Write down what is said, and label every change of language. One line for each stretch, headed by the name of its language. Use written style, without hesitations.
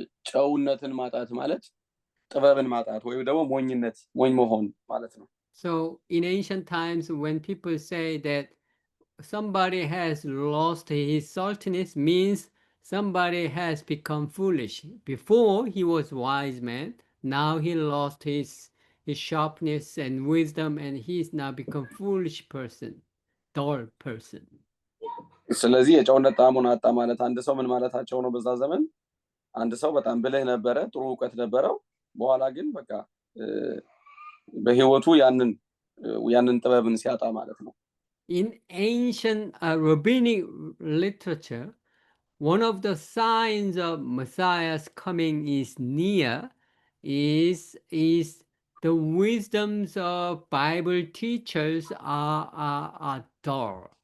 Amharic: ጨውነትን ማጣት ማለት ጥበብን ማጣት ወይም ደግሞ ሞኝ መሆን ማለት ነው።
English: So in ancient times, when people say that somebody has lost his saltiness, means somebody has become foolish. Before he was wise man, now he lost his sharpness and wisdom, and he's now become foolish person, dull person.
Amharic: ስለዚህ የጨውነት ጣዕሙን አጣ ማለት አንድ ሰው ምን ማለታቸው ነው? በዛ ዘመን አንድ ሰው በጣም ብልህ ነበረ፣ ጥሩ ዕውቀት ነበረው፣ በኋላ ግን በቃ በህይወቱ ያንን ጥበብን ሲያጣ ማለት ነው።
English: In ancient rabbinic literature, one of the signs of Messiah's coming is near is the wisdoms of Bible teachers are dull.